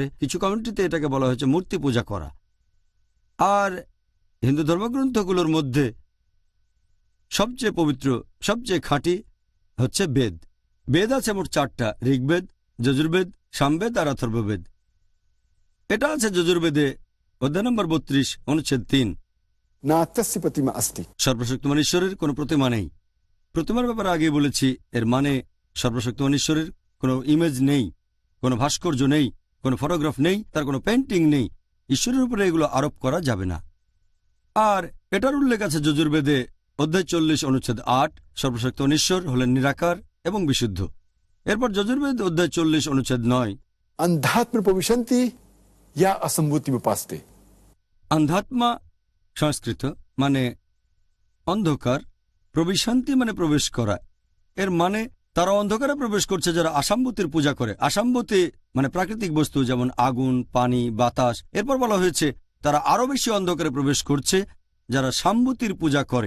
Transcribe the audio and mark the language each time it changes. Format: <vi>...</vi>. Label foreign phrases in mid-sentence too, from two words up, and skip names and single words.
<bn>কিছু কমিউনিটিতে এটাকে বলা হয়েছে মূর্তি পূজা করা। আর হিন্দু ধর্মগ্রন্থগুলোর মধ্যে সবচেয়ে পবিত্র, সবচেয়ে খাঁটি হচ্ছে বেদ। বেদ আছে মোট 4টা, ঋগ্বেদ, যজুর্বেদ, সামবেদ আর অথর্ববেদ। এটা আছে যজুর্বেদে অধ্যায় নম্বর 32 অনুচ্ছেদ 3।</bn> <sa>ना तस्य प्रतिमा अस्ति।</sa> <bn>সর্বশক্তিমান ঈশ্বরের কোনো প্রতিমা নেই। প্রতিমার ব্যাপারে আগে বলেছি, এর মানে সর্বশক্তিমান ঈশ্বরের কোনো ইমেজ নেই, কোনো ভাস্কর্য নেই, কোনো ফটোগ্রাফ নেই, তার কোনো পেইন্টিং নেই। ঈশ্বরের উপরে এগুলো আরোপ করা যাবে না। আর এটার উল্লেখ আছে যজুর্বেদে অধ্যায় 40 অনুচ্ছেদ 8, সর্বশক্তিমান ঈশ্বর হলেন নিরাকার এবং বিশুদ্ধ। এরপর যজুর্বেদ অধ্যায় 40 অনুচ্ছেদ 9,</bn> <sa>अंधात्म प्रविशन्ति या असंभूति उपास्ते।</sa> <bn>আন্ধাত্মা সংস্কৃত মানে অন্ধকার, প্রবিশান্তি মানে প্রবেশ করা। এর মানে তারা অন্ধকারে প্রবেশ করছে যারা আসাম্বুতির পূজা করে। আসাম্বুতি মানে প্রাকৃতিক বস্তু যেমন আগুন, পানি, বাতাস। এরপর বলা হয়েছে তারা আরো বেশি অন্ধকারে প্রবেশ করছে যারা সাম্বুতির পূজা করে।</bn>